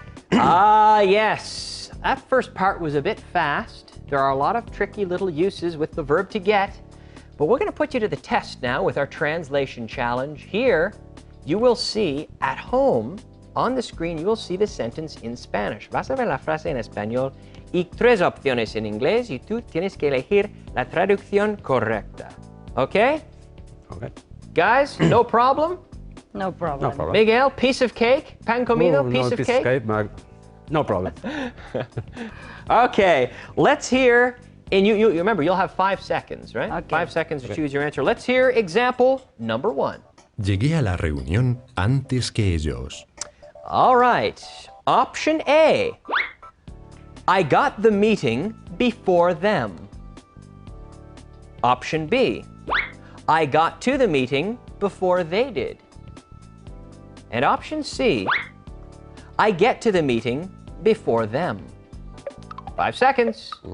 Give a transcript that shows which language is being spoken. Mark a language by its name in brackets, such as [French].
[English] Yes. That first part was a bit fast. There are a lot of tricky little uses with the verb to get, but we're going to put you to the test now with our translation challenge. Here, you will see at home, on the screen, you will see the sentence in Spanish. [Spanish] Vas a ver la frase en español y 3 opciones en inglés y tú tienes que elegir la traducción correcta. [English] Okay? Okay. Guys, no problem? No problem. No problem. Miguel, piece of cake? [Spanish] Pan comido, [English] piece of cake? but no problem. Okay, let's hear, and you remember, you'll have 5 seconds, right? Okay. 5 seconds to choose your answer. Let's hear example number 1. [Spanish] Llegué a la reunión antes que ellos. [English] All right, option A. I got the meeting before them. Option B. I got to the meeting before they did. And option C. I get to the meeting before them. 5 seconds.